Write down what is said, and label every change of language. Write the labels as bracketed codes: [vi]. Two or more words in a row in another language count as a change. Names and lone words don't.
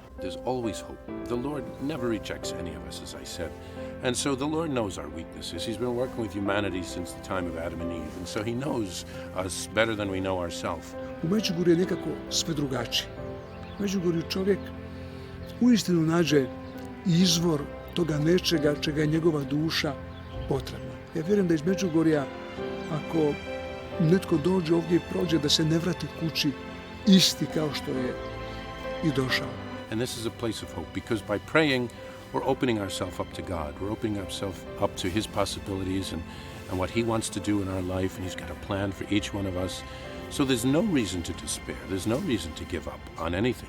[en] There's always hope. The Lord never rejects any of us, as I said. And so the Lord knows our weaknesses. He's been working with humanity since the time of Adam and Eve. And so he knows us better than we know ourselves. [hr] U Međugorju je nekako sve drugačije. U Međugorju čovjek uistinu nađe izvor toga nečega čega je njegova duša potrebna. Ja vjerujem da iz Međugorja, ako netko dođe ovdje i prođe, da se ne vrati kući isti kao što je i došao. [en] And this is a place of hope, because by praying, we're opening ourselves up to God. We're opening ourselves up to his possibilities and what he wants to do in our life, and he's got a plan for each one of us. So there's no reason to despair. There's no reason to give up on anything.